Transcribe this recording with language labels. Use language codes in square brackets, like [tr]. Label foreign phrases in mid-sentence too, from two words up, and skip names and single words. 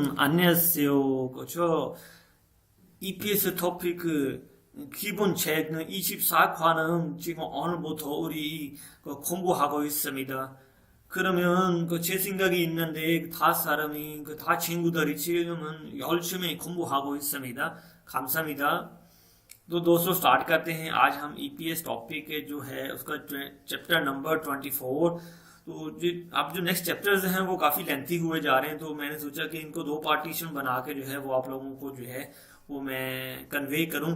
[ko] 안녕하세요. 저 EPS 토픽 기본 책은 24과는 지금 오늘부터 우리 공부하고 있습니다. 그러면 제 생각이 있는데 다 사람이 다 친구들이 지금은 열심히 공부하고 있습니다. 감사합니다. [hi] तो दोस्तों स्टार्ट करते हैं। आज हम ईपीएस टॉपिक जो है उसका [en] chapter number 24. [hi] तो अब जो [en] next chapters [hi] हैं वो काफी लेंथी हुए जा रहे हैं, तो मैंने सोचा कि इनको दो पार्टीशन बना के जो है वो आप लोगों को जो है वो मैं कन्वे करूं।